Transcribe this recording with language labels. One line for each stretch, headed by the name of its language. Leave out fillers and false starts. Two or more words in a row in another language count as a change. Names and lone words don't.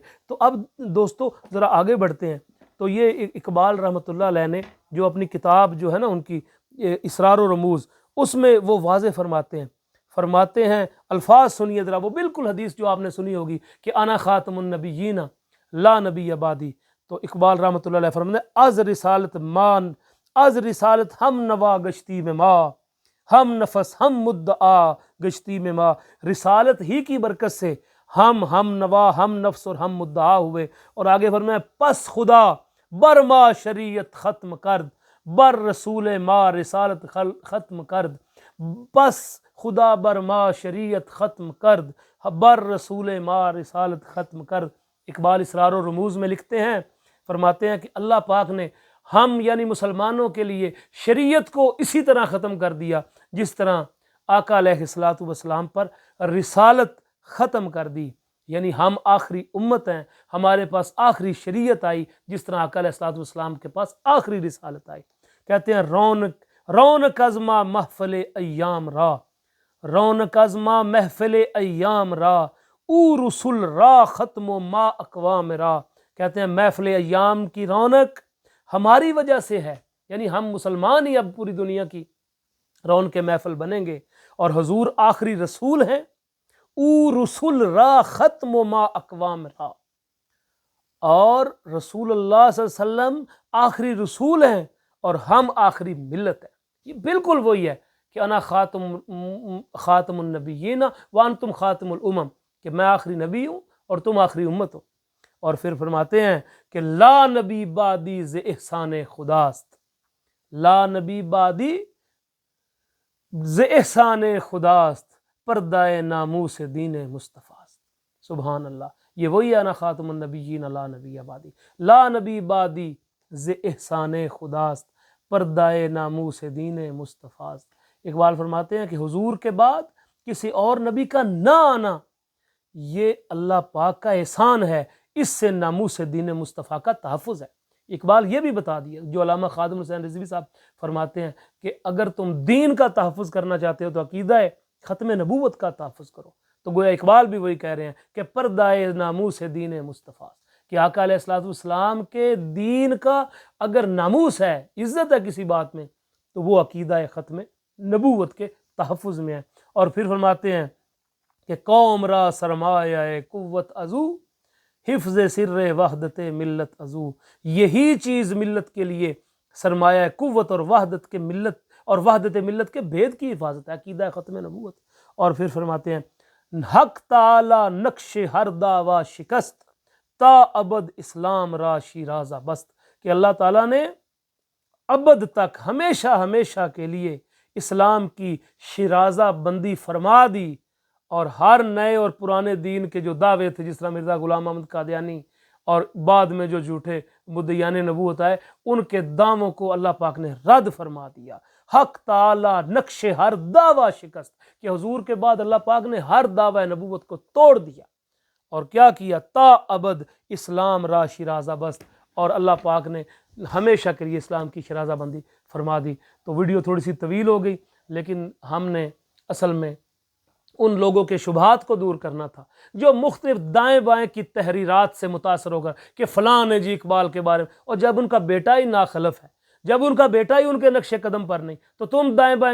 Urdu: تو اب دوستو ذرا آگے بڑھتے ہیں۔ تو یہ اقبال رحمۃ اللہ علیہ نے جو اپنی کتاب جو ہے نا ان کی اسرار و رموز، اس میں وہ واضح فرماتے ہیں الفاظ سنیے ذرا، وہ بالکل حدیث جو آپ نے سنی ہوگی کہ
Arabic: انا خاتم النبیین لا نبی بعدی۔
Urdu: تو اقبال رحمۃ اللہ علیہ فرماتے ہیں
Persian: از رسالت ہم نوا گشتی میں ماں، ہم نفس ہم مدعا گشتی میں ماں،
Urdu: رسالت ہی کی برکت سے ہم نوا ہم نفس اور ہم مدعا ہوئے۔ اور آگے فرمایا
Persian: پس خدا بر ما شریعت ختم کرد، بر رسول ما رسالت ختم کرد، پس خدا بر ما شریعت ختم کرد، بر رسول ما رسالت ختم کرد۔
Urdu: اقبال اسرار و رموز میں لکھتے ہیں، فرماتے ہیں کہ اللہ پاک نے ہم یعنی مسلمانوں کے لیے شریعت کو اسی طرح ختم کر دیا جس طرح آقا علیہ الصلوۃ والسلام پر رسالت ختم کر دی، یعنی ہم آخری امت ہیں، ہمارے پاس آخری شریعت آئی جس طرح آقا علیہ الصلوۃ والسلام کے پاس آخری رسالت آئی۔ کہتے ہیں
Persian: رونق از ما محفل ایام را، رونق از ما محفل ایام را، او رسول را ختم و ما اقوام را۔
Urdu: کہتے ہیں محفل ایام کی رونق ہماری وجہ سے ہے، یعنی ہم مسلمان ہی اب پوری دنیا کی رونق محفل بنیں گے، اور حضور آخری رسول ہیں،
Persian: او رسول را ختم و ما اقوام را،
Urdu: اور رسول اللہ صلی اللہ علیہ وسلم آخری رسول ہیں اور ہم آخری ملت ہیں۔ یہ بالکل وہی ہے کہ
Arabic: انا خاتم النبیین وانتم خاتم الامم،
Urdu: کہ میں آخری نبی ہوں اور تم آخری امت ہو۔ اور پھر فرماتے ہیں کہ
Persian: لا نبی بعدی ز احسان خداست، لا نبی بعدی ز احسان خداست، پردہ ناموس دین مصطفیٰ است۔
Arabic: سبحان اللہ،
Urdu: یہ وہی
Arabic: انا خاتم النبیین لا نبی بعدی، لا نبی بعدی
Persian: ز احسان خداست، پردہ ناموس دین مصطفیٰ است۔
Urdu: اقبال فرماتے ہیں کہ حضور کے بعد کسی اور نبی کا نہ آنا یہ اللہ پاک کا احسان ہے، اس سے ناموس دین مصطفیٰ کا تحفظ ہے۔ اقبال یہ بھی بتا دیا جو علامہ خادم حسین رضوی صاحب فرماتے ہیں کہ اگر تم دین کا تحفظ کرنا چاہتے ہو تو عقیدہ ختم نبوت کا تحفظ کرو۔ تو گویا اقبال بھی وہی کہہ رہے ہیں کہ
Persian: پردہ ناموس دین مصطفیٰ،
Urdu: کہ آقا علیہ الصلوۃ والسلام کے دین کا اگر ناموس ہے، عزت ہے کسی بات میں، تو وہ عقیدہ ختم نبوت کے تحفظ میں ہے۔ اور پھر فرماتے ہیں کہ
Persian: قوم را سرمایہ قوت ازو، حفظ سر وحدت ملت ازو،
Urdu: یہی چیز ملت کے لیے سرمایہ قوت اور وحدت ملت کے بھید کی حفاظت ہے، عقیدہ ختم نبوت۔ اور پھر فرماتے ہیں
Persian: حق تعالی نقش ہر دعوی شکست، تا ابد اسلام را شیرازہ بست،
Urdu: کہ اللہ تعالیٰ نے ابد تک ہمیشہ کے لیے اسلام کی شیرازہ بندی فرما دی، اور ہر نئے اور پرانے دین کے جو دعوے تھے جس طرح مرزا غلام احمد قادیانی اور بعد میں جو جھوٹے مدعیان نبوت آئے، ان کے دعووں کو اللہ پاک نے رد فرما دیا۔
Persian: حق تعالی نقش ہر دعوی شکست،
Urdu: کہ حضور کے بعد اللہ پاک نے ہر دعوی نبوت کو توڑ دیا، اور کیا کیا؟
Persian: تا ابد اسلام را شیرازہ بست،
Urdu: اور اللہ پاک نے ہمیشہ کے لیے اسلام کی شیرازہ بندی فرما دی۔ تو ویڈیو تھوڑی سی طویل ہو گئی، لیکن ہم نے اصل میں ان لوگوں کے شبہات کو دور کرنا تھا جو مختلف دائیں بائیں کی تحریرات سے متاثر ہو کر کہ فلاں نے جی اقبال کے بارے میں، اور جب ان کا بیٹا ہی ناخلف ہے، جب ان کا بیٹا ہی ان کے نقش قدم پر نہیں، تو ہم دائیں